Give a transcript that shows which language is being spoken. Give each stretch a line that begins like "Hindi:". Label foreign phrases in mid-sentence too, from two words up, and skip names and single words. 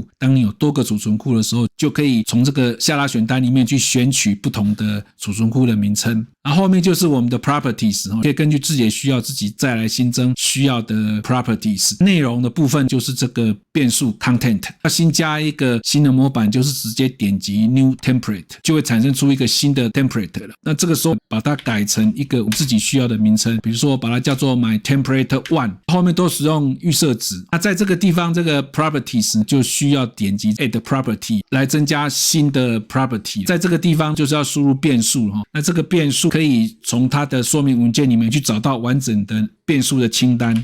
Chinese: 當你有多個儲存庫的時候，就可以從這個下拉選單裡面去選取不同的儲存庫的名稱。然後後面就是我們的 properties， 可以根據自己的需要自己再來新增需要的 properties。內容的部分就是這個變數 content， 要新加一個新的模板，就是直接點擊
English: New Template，
Chinese: 就會產生出一個新的 template 了。那這個時候把它改成一個我們自己需要的名稱，比如說把它叫做 My Template 1，後面都使用預設值。那在這個地方，這個 properties 就需要點擊
English: Add Property
Chinese: 來增加新的 property。在這個地方就是要輸入變數，那這個變數可以從它的說明文件裡面去找到完整的變數的清單。